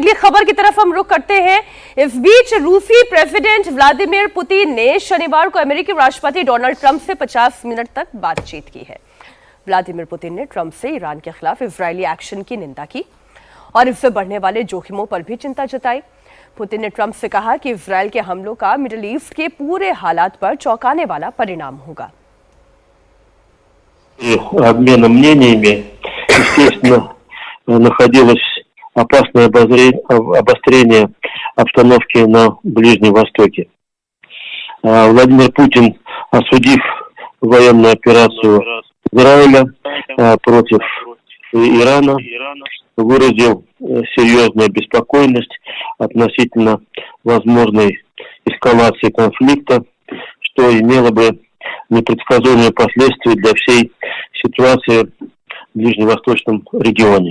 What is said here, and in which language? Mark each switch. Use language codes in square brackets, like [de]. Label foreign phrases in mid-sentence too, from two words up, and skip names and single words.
[hi] अगली खबर की तरफ हम रुख करते हैं। इस बीच रूसी प्रेसिडेंट व्लादिमीर पुतिन ने शनिवार को अमेरिकी राष्ट्रपति डोनाल्ड ट्रंप से 50 मिनट तक बातचीत की है। व्लादिमीर पुतिन ने ट्रंप से ईरान के खिलाफ इजरायली एक्शन की निंदा की और इससे बढ़ने वाले जोखिमों पर भी चिंता जताई। पुतिन ने ट्रंप से कहा कि इजरायल के हमलों का मिडिल ईस्ट के पूरे हालात पर चौंकाने वाला परिणाम होगा। [ru] Обмена мнениями, естественно, находилось опасное обострение обстановки на Ближнем Востоке. Владимир Путин, осудив военную операцию Израиля против Ирана, выразил серьезную обеспокоенность относительно возможной эскалации конфликта, что имело бы непредсказуемые последствия для всей ситуации в ближневосточном регионе.